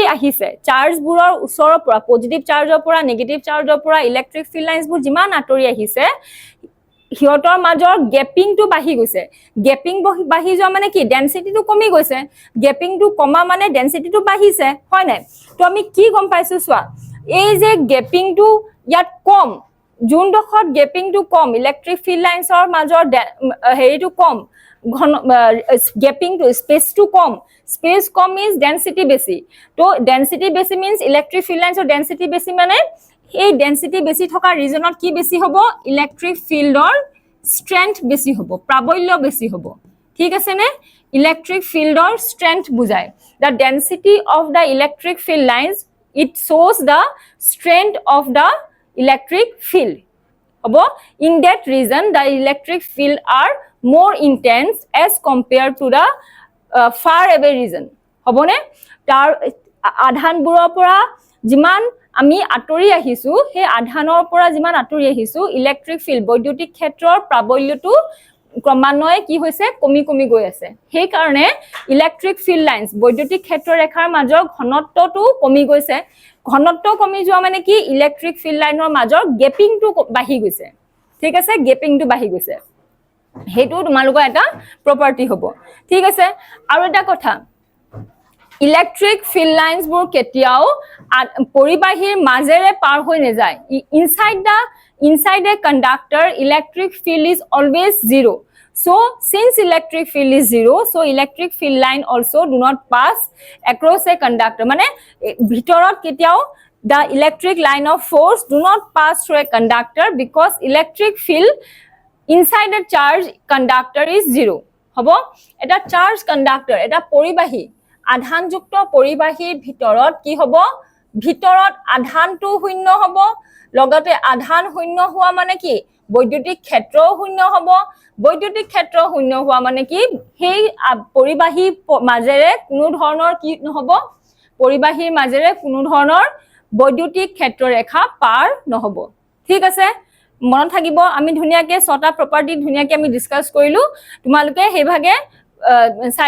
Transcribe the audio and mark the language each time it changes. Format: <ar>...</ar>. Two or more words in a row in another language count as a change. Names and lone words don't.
<as>আহিছে চাৰ্জ বুৰৰ ওচৰৰ পৰা</as> <en>positive chargeৰ</en> <as>পৰা</as> <en>negative chargeৰ</en> <as>পৰা</as> <en>electric field lines</en> <as>বুৰ যিমান আতৰি আহিছে হিয়তৰ মাজৰ গেপিংটো বাঢ়ি গৈছে গেপিং বাঢ়ি যোৱা মানে কি ডেনসিটিটো কমি গৈছে গেপিংটো কমা মানে ডেনসিটিটো বাঢ়িছে হয় নাই তো আমি কি গম পাইছো চোৱা এই যে গেপিংটো ইয়াত কম যোনডোখৰত গেপিংটো কম</as> <en>electric field linesৰ</en> <as>মাজৰ হেৰিটো কম গেপিং টো স্পেচ টো কম স্পেচ কম</as> <en>means density</en> <as>বেছি তো ডেনচিটি বেছি</as> <en>means electric field lines</en> <as>ৰ ডেনচিটি বেছি মানে এই ডেনচিটি বেছি থকা ৰিজিয়ন ৰ কি বেছি হ'ব</as> <en>electric field</en> <as>ৰ ষ্ট্ৰেংথ বেছি হ'ব প্ৰাবল্য বেছি হ'ব ঠিক আছে নে</as> <en>electric field</en> <as>ৰ ষ্ট্ৰেংথ বুজায়</as> <en>the density of the electric field lines it shows the strength of the electric field hobo in that region the electric field are more intense as compared to the far away region</en> <as>হ'বনে তাৰ আধান বোৰৰ পৰা যিমান আমি আঁতৰি আহিছোঁ হে আধানৰ পৰা যিমান আঁতৰি আহিছোঁ</as> <en>electric field</en> <as>বৈদ্যুতিক ক্ষেত্ৰৰ প্ৰাবল্যটো ক্ৰমান্বয়ে কি হৈছে কমি কমি গৈ আছে সেই কাৰণে</as> <en>electric field lines</en> <as>বৈদ্যুতিক ক্ষেত্ৰ ৰেখাৰ মাজৰ ঘনত্বটো কমি গৈছে ঘনত্ব কমি যোৱা মানে কি</as> <en>electric field lineৰ</en> <as>মাজৰ গেপিংটো বাঢ়ি গৈছে ঠিক আছে গেপিংটো বাঢ়ি গৈছে হেতু তোমালোকৰ এটা প্ৰপাৰ্টি হ'ব ঠিক আছে আৰু এটা কথা</as> <en>electric field lines</en> <as>বোৰ কেতিয়াও পৰিবাহীৰ মাজেৰে পাৰ হৈ নাযায়</as> <en>inside a conductor electric field is always zero so since electric field is zero so electric field line also do not pass across a conductor</en> <as>মানে ভিতৰত কেতিয়াও</as> <en>the electric line of force do not pass through a conductor because electric field inside a charge conductor is zero</en> <as>হ'ব এটা</as> <en>charge conductor</en> <as>এটা পৰিবাহী আধান যুক্ত পৰিবাহী ভিতৰত কি হ'ব ভিতৰত আধান টো শূন্য hobo লগতে আধান শূন্য হোৱা মানে কি বৈদ্যুতিক ক্ষেত্ৰ শূন্য হ'ব বৈদ্যুতিক ক্ষেত্ৰ শূন্য হোৱা মানে কি সেই পৰিবাহী মাজেৰে কোনো ধৰণৰ কি নহব পৰিবাহীৰ মাজেৰে কোনো ধৰণৰ বৈদ্যুতিক ক্ষেত্ৰ ৰেখা পাৰ নহব ঠিক আছে মনত থাকিব আমি ধুনিয়াকে ছটা প্ৰপাৰ্টি ধুনিয়াকে আমি ডিসকাস কৰিলো তোমালোকে হেভাগে চাই</as>